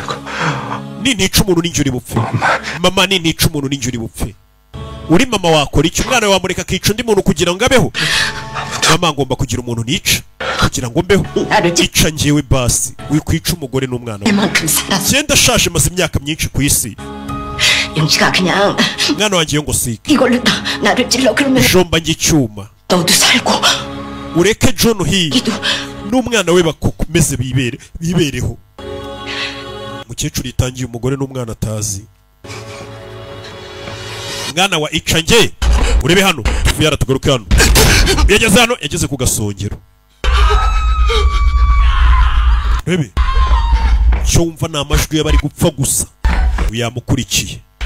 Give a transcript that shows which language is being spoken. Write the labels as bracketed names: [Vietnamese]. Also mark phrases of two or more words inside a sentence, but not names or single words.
[Kinyarwanda] Nica umuntu ninjye uri bupfe. Mama nica umuntu ninjye uri bupfe. Uri mama wakora iki? Umwana wamureka akica undi muntu kugira ngo abeho? Mama ngomba kugira umuntu nica kugira ngo mbeho. Ica njyewe basi wikwica umugore n'umwana we. Genda shashe maze imyaka myinshi ku isi. [Korean] 영식아 그냥 [Kinyarwanda] mwana wanjye ngo sike. [Korean] 이걸로 나를 찔러 그러면 [Kinyarwanda] jomba ngicyuma. [Korean] 너도 살고 [Kinyarwanda] ureke John hi n'umwana we bakomeze bibereho. Mukecuru itangiye umugore n'umwana atazi. Mwana wa icange urebe hano tuvuye yaratugaruka hano. Yageze hano yageze ku gasongero. Rebe cyo wumva na amajwi y'abari gupfa gusa uyamukurikiye.